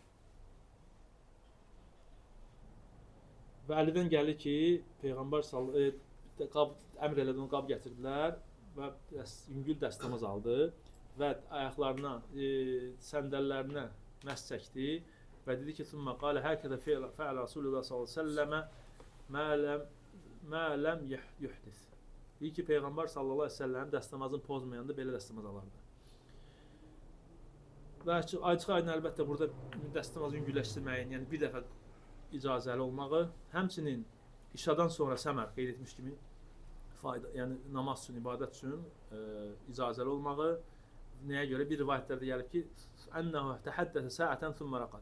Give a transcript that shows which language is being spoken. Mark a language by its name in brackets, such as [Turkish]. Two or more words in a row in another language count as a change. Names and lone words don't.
[Azerbaijani] Və Əlidən gəlir ki, Peyğəmbər əmr elədi, onu qab gətirdilər və yüngül dəstəmaz aldı və ayaqlarına, səndəllərinə məs çəkdi və dedi ki, [Arabic] ثم قال هكذا فعل رسول الله صلى الله عليه وسلم ما لم يحدث. [Azerbaijani] Deyir ki, Peyğəmbər [Arabic] صلى الله عليه وسلم [Azerbaijani] dəstəmazını pozmayanda belə dəstəmaz alardı. Və açıq-aydın əlbəttə burada dəstəmazı yüngülləşdirməyin, yəni bir dəfə icazəli olmağı, həmçinin işadan sonra səmər qeyd etmiş kimi fayda, yəni namaz üçün, ibadət üçün icazəli olmağı, nəyə görə bir rivayətlərdə gəlib ki, [Arabic] أنه تحدث ساعة ثم رقد.